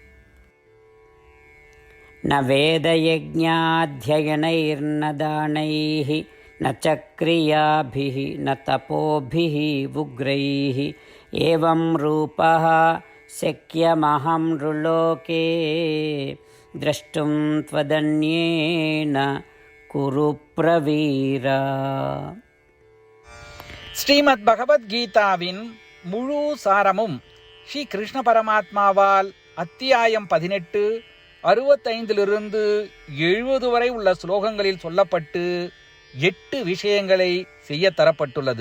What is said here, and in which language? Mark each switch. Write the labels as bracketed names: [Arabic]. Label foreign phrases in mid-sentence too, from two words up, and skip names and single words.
[Sanskrit] न वेद यज्ञाध्ययनैर्न दानैः न चक्रियाभिः न तपोभिः उग्रैः एवं रूपः शक्यमहं नृलोके द्रष्टुं त्वदन्येन कुरु प्रवीर. [Tamil] ஸ்ரீமத் பகவத்கீதாவின் முழு சாரமும் ஸ்ரீ கிருஷ்ண பரமாத்மாவால் அத்தியாயம் 18 65 70 வரை உள்ள ஸ்லோகங்களில் சொல்லப்பட்டு 8 விஷயங்களை செய்ய தரப்பட்டுள்ளது.